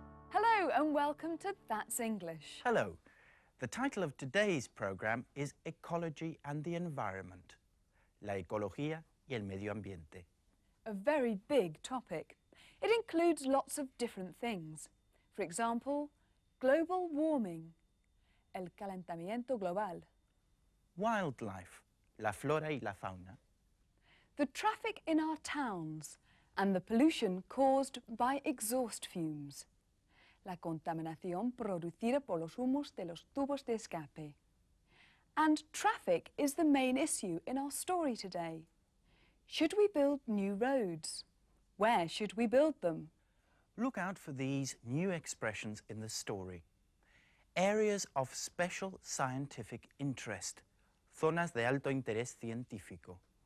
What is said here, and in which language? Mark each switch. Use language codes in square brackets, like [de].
[en] Hello and welcome to That's English. Hello. The title of today's program is Ecology and the Environment. [es] La ecología y el medio ambiente. [en] A very big topic. It includes lots of different things. For example, global warming, [es] el calentamiento global, Wildlife, la flora y la fauna. [en] the traffic in our towns, and the pollution caused by exhaust fumes. [es] La contaminación producida por los humos de los tubos de escape. [en] And traffic is the main issue in our story today. Should we build new roads? Where should we build them? Look out for these new expressions in the story. Areas of special scientific interest. [es] Zonas de alto interés científico.